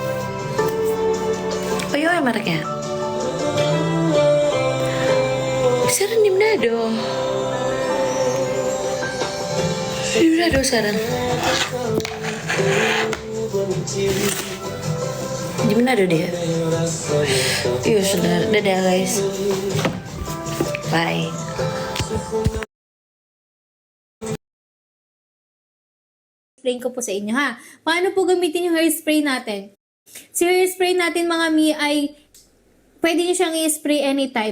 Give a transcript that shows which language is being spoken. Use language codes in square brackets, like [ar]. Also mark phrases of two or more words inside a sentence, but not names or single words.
[id] Bio oil mereknya. Sekarang di Manado. Di Manado sekarang. Di Manado dia. Iya sudah, dadah guys. Bye. [tl] Explain ko po sa inyo ha. Paano po gamitin yung hairspray natin? Si hairspray natin mga mi ay pwede nyo siyang i-spray anytime.